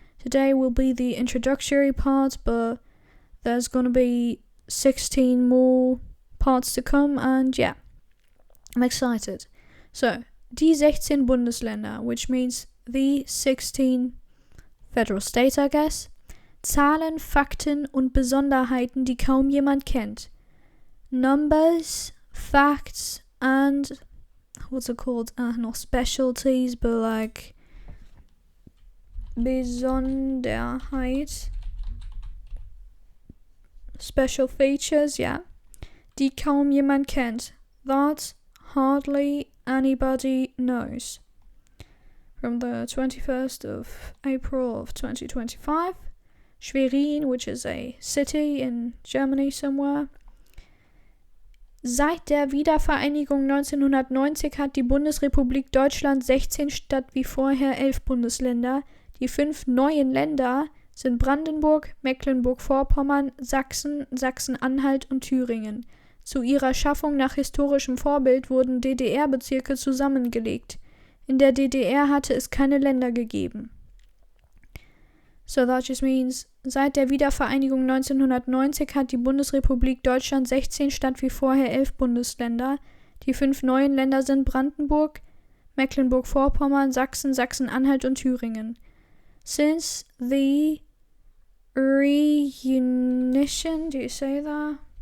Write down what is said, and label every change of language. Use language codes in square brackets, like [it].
[en] Today will be the introductory part, but there's gonna be 16 more parts to come, and I'm excited. [de] So, die 16 Bundesländer, [en] which means the 16 federal states, I guess. [de] Zahlen, Fakten und Besonderheiten, die kaum jemand kennt. [en] Numbers, facts, and what's it called? Not specialties, but like Besonderheit. Special features, [de] die kaum jemand kennt. [en] That hardly anybody knows. From the 21st of April of 2025. Schwerin, which is a city in Germany somewhere. [de] Seit der Wiedervereinigung 1990 hat die Bundesrepublik Deutschland 16 statt wie vorher 11 Bundesländer. Die 5 neuen Länder sind Brandenburg, Mecklenburg-Vorpommern, Sachsen, Sachsen-Anhalt und Thüringen. Zu ihrer Schaffung nach historischem Vorbild wurden DDR-Bezirke zusammengelegt. In der DDR hatte es keine Länder gegeben. [en] So that just means, [de] seit der Wiedervereinigung 1990 hat die Bundesrepublik Deutschland 16 statt wie vorher 11 Bundesländer. Die 5 neuen Länder sind Brandenburg, Mecklenburg-Vorpommern, Sachsen, Sachsen-Anhalt und Thüringen. [en] Since the reunion, do you say that?